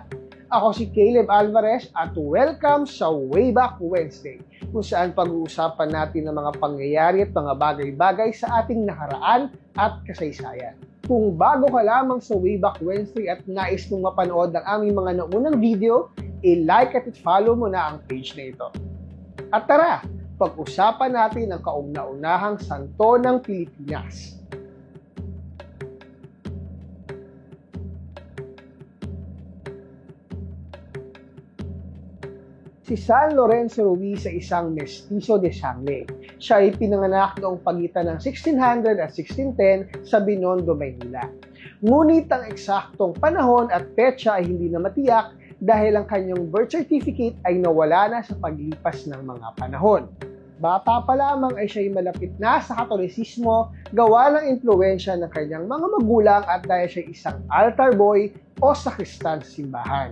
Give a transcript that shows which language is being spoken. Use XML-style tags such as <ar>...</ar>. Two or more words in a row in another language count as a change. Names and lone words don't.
<tl>Ako si Caleb Alvarez at welcome sa Wayback Wednesday, kung saan pag-uusapan natin ang mga pangyayari at mga bagay-bagay sa ating nakaraan at kasaysayan. Kung bago ka lamang sa Wayback Wednesday at nais mong mapanood ang aming mga naunang video, i-like at follow mo na ang page na ito. At tara, pag-usapan natin ang kauna-unahang santo ng Pilipinas. Si San Lorenzo Ruiz ay isang</tl> <es>mestizo de sangre.</es> <tl>Siya ay pinanganak noong pagitan ng 1600 at 1610 sa Binondo, Maynila. Ngunit ang eksaktong panahon at petsa ay hindi na matiyak dahil ang kanyang</tl> <en>birth certificate</en> <tl>ay nawala na sa paglipas ng mga panahon. Bata pa lamang ay siya ay malapit na sa Katolisismo gawa ng impluwensya ng kanyang mga magulang at dahil siya isang altar boy o sakristan sa simbahan.</tl>